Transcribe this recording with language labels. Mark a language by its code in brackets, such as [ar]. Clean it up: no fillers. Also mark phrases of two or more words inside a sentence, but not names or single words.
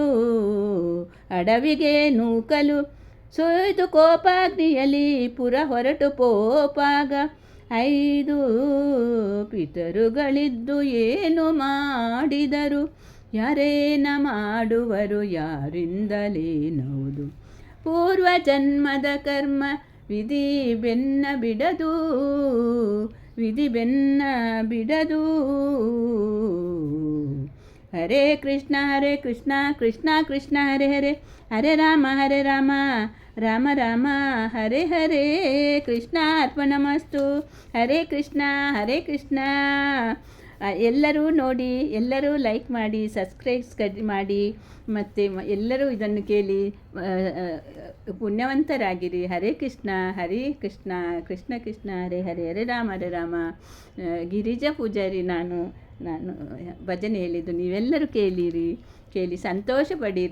[kn] ಅಡವಿಗೆ ನೂಕಲು ಸೊಯ್ದು ಕೋಪಾಗ್ನಿಯಲ್ಲಿ ಪುರ ಹೊರಟು ಪೋಪಾಗ 5 ಪಿತರುಗಳಿದ್ದು ಏನು ಮಾಡಿದರು ಯಾರೇನ ಮಾಡುವರು ಯಾರಿಂದಲೇ ನೌದು ಪೂರ್ವ ಜನ್ಮದ ಕರ್ಮ ವಿಧಿ ಬೆನ್ನ ಬಿಡದು. [sa] ಹರೇ ಕೃಷ್ಣ ಕೃಷ್ಣ ಕೃಷ್ಣ ಹರೇ ಹರೇ ಹರೇ ರಾಮ ರಾಮ ರಾಮ ಹರೇ ಹರೇ ಕೃಷ್ಣ ಅರ್ಪಣಮಸ್ತು. ಹರೇ ಕೃಷ್ಣ. [kn] ಎಲ್ಲರೂ ನೋಡಿ, ಎಲ್ಲರೂ ಲೈಕ್ ಮಾಡಿ, ಸಬ್ಸ್ಕ್ರೈಬ್ ಮಾಡಿ, ಮತ್ತು ಎಲ್ಲರೂ ಇದನ್ನು ಕೇಳಿ ಪುಣ್ಯವಂತರಾಗಿರಿ. [sa] ಹರೇ ಕೃಷ್ಣ ಕೃಷ್ಣ ಕೃಷ್ಣ ಹರೇ ಹರೇ ಹರೇ ರಾಮ [kn] ಗಿರಿಜಾ ಪೂಜಾರಿ ನಾನು ಭಜನೆ ಹೇಳಿದ್ದು ನೀವೆಲ್ಲರೂ ಕೇಳಿ ಸಂತೋಷ ಪಡಿರಿ.